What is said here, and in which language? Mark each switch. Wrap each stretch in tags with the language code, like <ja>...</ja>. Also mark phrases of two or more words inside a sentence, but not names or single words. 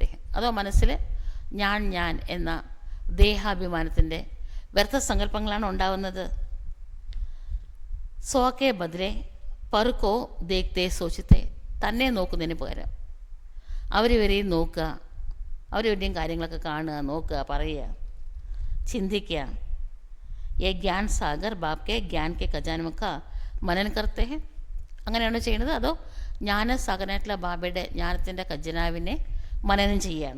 <ml>അതോ മനസ്സിൽ ഞാൻ എന്ന ദേഹാഭിമാനത്തിൻ്റെ വ്യർത്ഥ സങ്കല്പങ്ങളാണ് ഉണ്ടാവുന്നത്.</ml> <hi>स्वके बदले परको देखते सोचते.</hi> <ml>തന്നെ നോക്കുന്നതിന് പകരം അവരിവരെയും നോക്കുക, അവരിവരുടെയും കാര്യങ്ങളൊക്കെ കാണുക, നോക്കുക, പറയുക, ചിന്തിക്കുക.</ml> <hi>ये ज्ञान सागर बाप के ज्ञान के खजाने का मनन करते हैं.</hi> <ml>അങ്ങനെയാണോ ചെയ്യുന്നത്? അതോ ജ്ഞാനസാഗരനായിട്ടുള്ള ബാബയുടെ ജ്ഞാനത്തിൻ്റെ ഖജനാവിനെ മനനം ചെയ്യുകയാണോ?</ml>